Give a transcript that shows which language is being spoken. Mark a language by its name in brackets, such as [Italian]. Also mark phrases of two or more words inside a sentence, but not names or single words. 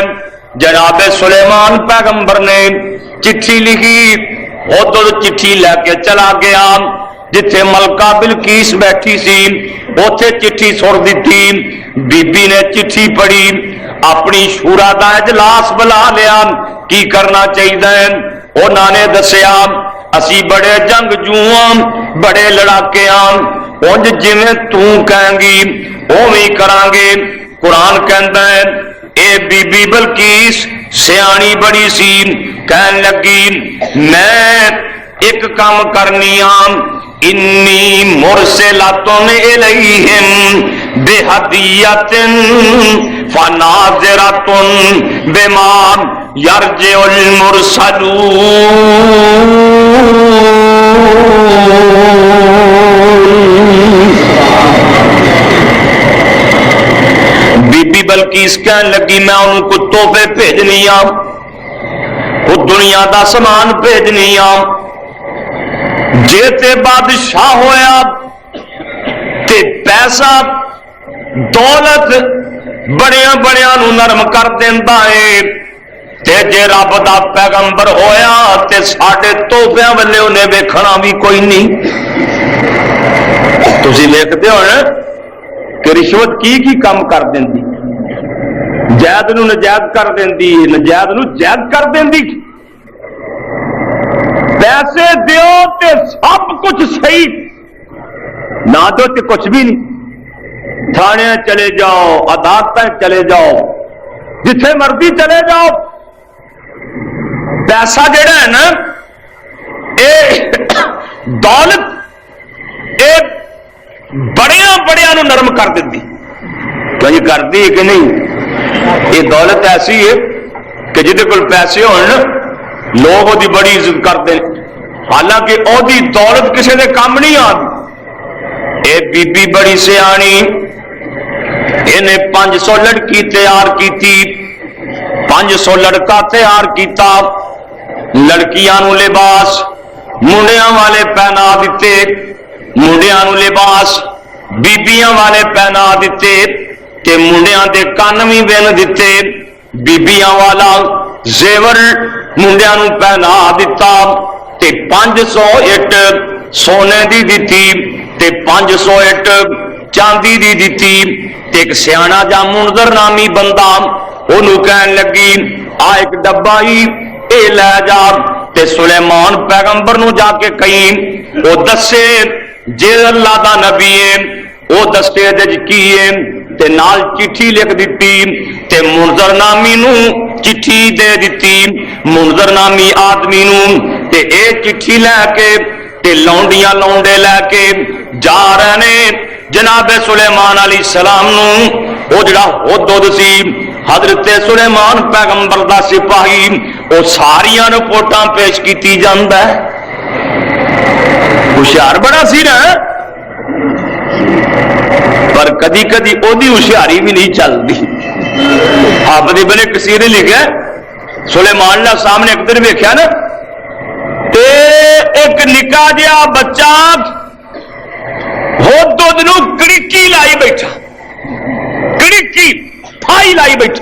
[Punjabi] جناب سلیمان پیغمبر نے چٹھی لکھی، حدود چٹھی لے کے چلا گیا جتھے ملکہ بلقیس بیٹھی سی، اوتھے چٹھی سڑ دیتی۔ بی بی نے چٹھی پڑھی، اپنی شورا دا اجلاس بلا لیا، کی کرنا چاہیے؟ انہوں نے دسیا اسی بڑے جنگجو بڑے لڑاکے انج جویں تو کہیں گی اوویں کران گے۔ قرآن کہندا ہے اے بی بی بلقیس سیانی بڑی سی، کہن لگی میں ایک کام کرنی [Arabic] انی مرسلاتن الیہم بہدیۃ فناظرۃ بما یرجع المرسلون۔ [Punjabi] بی بی بلقیس کہن لگی میں ان کو تحفے بھیجنی وہ دنیا دا سامان بھیجنی جے تے بادشاہ ہویا تے پیسہ دولت بڑیاں بڑیاں نو نرم کر دیندا ہے تے جے رب دا پیغمبر ہویا تے ساڈے توبیاں والے انہیں ویکھنا بھی کوئی نہیں۔ تسی ویکھدے ہو نا کہ رشوت کی کام کر دیندی، جائز نو نجائز کر دیندی، نجائز نو جائز کر دیندی۔ پیسے دیو تے سب کچھ صحیح، نہ دو تے کچھ بھی نہیں۔ تھانے چلے جاؤ، عدالتیں چلے جاؤ، جتھے مرضی چلے جاؤ، پیسہ جڑا ہے نا اے دولت اے بڑیاں بڑیاں نو نرم کر دیتی، کہیں کر دی کہ نہیں؟ یہ دولت ایسی ہے کہ جہدے کول پیسے ہون لوگ وہ بڑی عزت کرتے ہیں، حالانکہ وہ دولت کسی دے کام نہیں آتی۔ اے بی بی بڑی سیانی، انہیں 500 لڑکی تیار کی تھی، 500 لڑکا تیار کیتا، لڑکیاں نو لباس منڈیاں والے پہنا دیتے، منڈیاں نو لباس بیبیاں والے پہنا دیتے، تے منڈیاں دے کان بھی بن دیتے، بیبیاں والا زیور منڈیاں نو پہنا دیتا، تے 500 اٹ سونے دی دیتی، تے 500 اٹ چاندی دی دیتی۔ تے ایک سیانا جا منظر نامی بندہ انہوں کہن لگی آ ایک ڈبا ہی اے لے جا، تے سلیمان پیغمبر نو جا کے کہیں وہ دسے جے اللہ دا نبی ہے، وہ دستے دے کیے تے نال چٹھی لکھ دیتی، تے منظر نامی نو چٹھی دے دیتی، منظر نامی آدمی نو، تے اے چٹھی لے کے تے لونڈیاں لونڈے لے کے جا رہے نے جناب سلیمان علیہ السلام نو۔ وہ جڑا حدود سی حضرت سلیمان پیغمبر دا سپاہی، وہ ساریاں رپورٹاں پیش کیتی جاندا ہے۔ ہوشیار بڑا سی نا، پر کدی کدی او دی ہوشیاری بھی نہیں چلتی۔ آپ نے بنے کثیر نے لکھا سلیمان علیہ السلام نے ایک دن ویکھیا نا تے ایک نکا جہا بچہ حدود نو کڑکی لائی بیٹھا، کڑکی پھائی لائی بیٹھا۔